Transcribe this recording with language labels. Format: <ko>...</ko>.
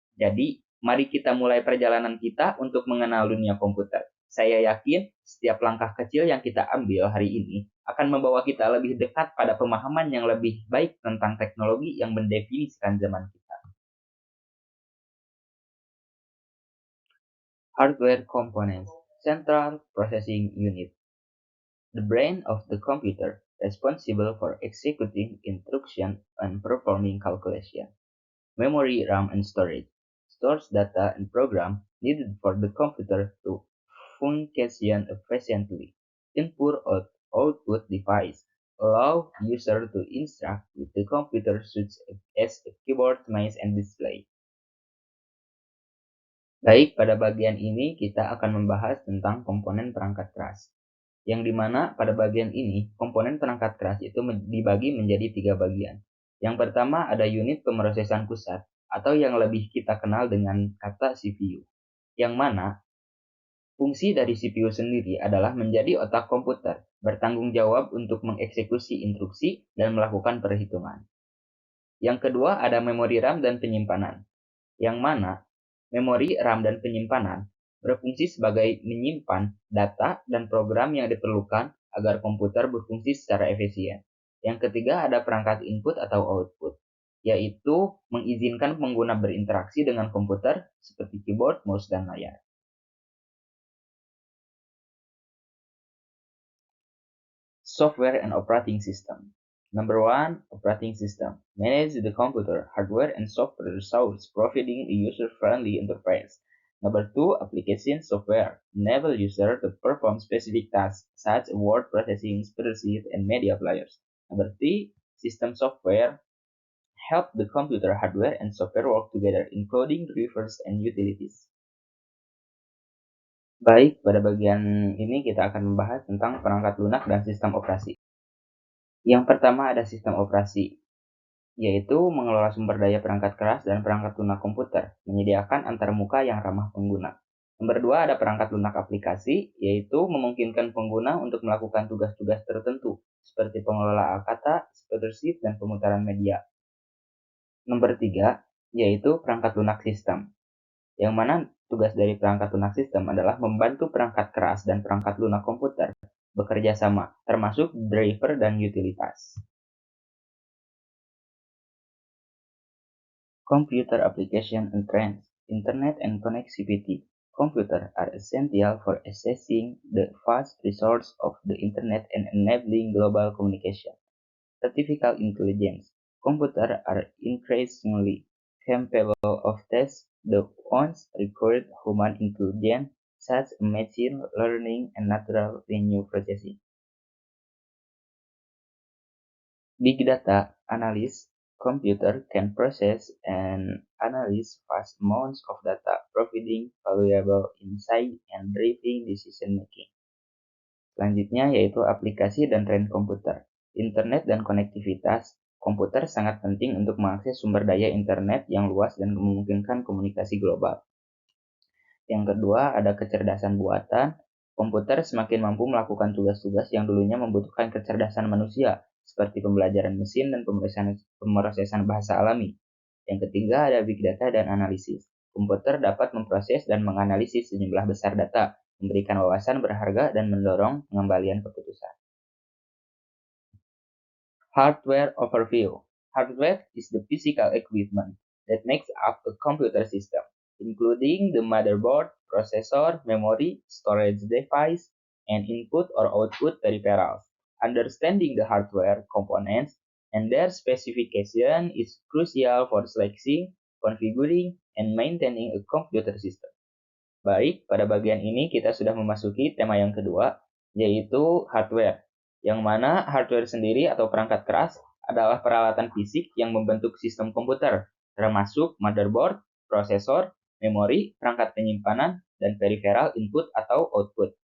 <id>Jadi, mari kita mulai perjalanan kita untuk mengenal dunia komputer. Saya yakin setiap langkah kecil yang kita ambil hari ini akan membawa kita lebih dekat pada pemahaman yang lebih baik tentang teknologi yang mendefinisikan zaman kita.</id> <en>Hardware components, Central Processing Unit, the brain of the computer responsible for executing instructions and performing calculation. Memory, RAM, and storage stores data and program needed for the computer to function efficiently. Input-output device allow user to interact with the computer such as a keyboard, mouse, and display.</en> <id>Baik, pada bagian ini kita akan membahas tentang komponen perangkat keras. Yang dimana pada bagian ini, komponen perangkat keras itu dibagi menjadi 3 bagian. Yang pertama ada unit pemrosesan pusat, atau yang lebih kita kenal dengan kata CPU. Yang mana fungsi dari CPU sendiri adalah menjadi otak komputer, bertanggung jawab untuk mengeksekusi instruksi dan melakukan perhitungan. Yang kedua ada memori RAM dan penyimpanan, yang mana memori RAM dan penyimpanan berfungsi sebagai menyimpan data dan program yang diperlukan agar komputer berfungsi secara efisien. Yang ketiga ada perangkat input atau output, yaitu mengizinkan pengguna berinteraksi dengan komputer seperti keyboard, mouse, dan layar.</id> <en>Software and operating system. Number 1, operating system. Manage the computer, hardware, and software resources, providing a user-friendly interface. Number 2, application software. Enable user to perform specific tasks such as word processing, spreadsheet, and media players. Number 3, system software. Help the computer hardware and software work together, including drivers and utilities.</en> <id>Baik, pada bagian ini kita akan membahas tentang perangkat lunak dan sistem operasi. Yang pertama ada sistem operasi, yaitu mengelola sumber daya perangkat keras dan perangkat lunak komputer, menyediakan antarmuka yang ramah pengguna. Nomor 2 ada perangkat lunak aplikasi, yaitu memungkinkan pengguna untuk melakukan tugas-tugas tertentu, seperti pengelolaan kata, spreadsheet, dan pemutaran media. Nomor 3 yaitu perangkat lunak sistem, yang mana tugas dari perangkat lunak sistem adalah membantu perangkat keras dan perangkat lunak komputer bekerja sama, termasuk driver dan utilitas.</id> <en>Computer application and trends, Internet and connectivity. Computers are essential for accessing the vast resources of the Internet and enabling global communication. Artificial intelligence. Computers are increasingly capable of tasks that once required human intelligence, such as machine learning and natural language processing. Big data analysis. Computer can process and analyze vast amounts of data, providing valuable insight and driving decision making.</en> <id>Selanjutnya yaitu aplikasi dan tren komputer. Internet dan konektivitas. Komputer sangat penting untuk mengakses sumber daya internet yang luas dan memungkinkan komunikasi global. Yang kedua ada kecerdasan buatan. Komputer semakin mampu melakukan tugas-tugas yang dulunya membutuhkan kecerdasan manusia, seperti pembelajaran mesin dan pemrosesan bahasa alami. Yang ketiga ada big data dan analisis. Komputer dapat memproses dan menganalisis sejumlah besar data, memberikan wawasan berharga dan mendorong pengembalian keputusan.</id> <en>Hardware overview. Hardware is the physical equipment that makes up a computer system, including the motherboard, processor, memory, storage device, and input or output peripherals. Understanding the hardware components and their specification is crucial for selecting, configuring, and maintaining a computer system.</en> <id>Baik, pada bagian ini kita sudah memasuki tema yang kedua, yaitu hardware. Yang mana hardware sendiri atau perangkat keras adalah peralatan fisik yang membentuk sistem komputer, termasuk motherboard, prosesor, memori, perangkat penyimpanan, dan peripheral input atau output.</id>